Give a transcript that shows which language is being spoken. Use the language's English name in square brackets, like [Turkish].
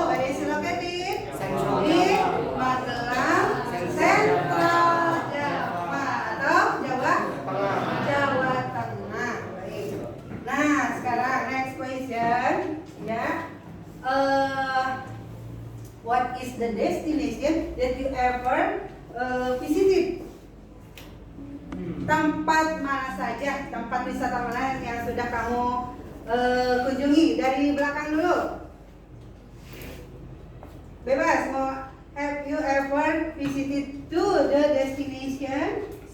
[English] Where is it located? In Magelang, Central Java [Indonesian] atau Jawa Tengah. Baik. Nah, sekarang [English] next question, [Indonesian] ya. [English] What is the destination that you ever visited? [Indonesian] Tempat mana saja, tempat wisata mana yang sudah kamu kunjungi? Dari belakang dulu. Bebas, mau [English] have you ever visited to the destination?